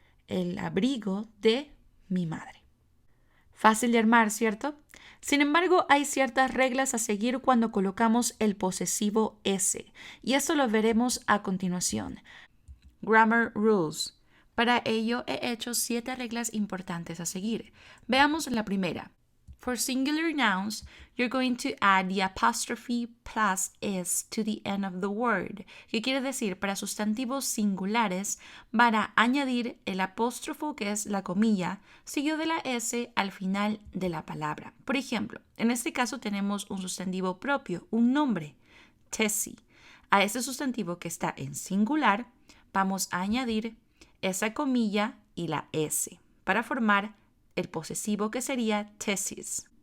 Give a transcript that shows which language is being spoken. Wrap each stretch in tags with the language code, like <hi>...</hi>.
<es>El abrigo de mi madre. Fácil de armar, ¿cierto? Sin embargo, hay ciertas reglas a seguir cuando colocamos el posesivo S, y eso lo veremos a continuación. Grammar rules. Para ello he hecho 7 reglas importantes a seguir. Veamos la primera.</es> <en>For singular nouns, you're going to add the apostrophe plus s to the end of the word.</en> <es>¿Qué quiere decir? Para sustantivos singulares, van a añadir el apóstrofo, que es la comilla, seguido de la s al final de la palabra. Por ejemplo, en este caso tenemos un sustantivo propio, un nombre, Tessie. A ese sustantivo que está en singular, vamos a añadir esa comilla y la s para formar el posesivo, que sería Tessie's.</es>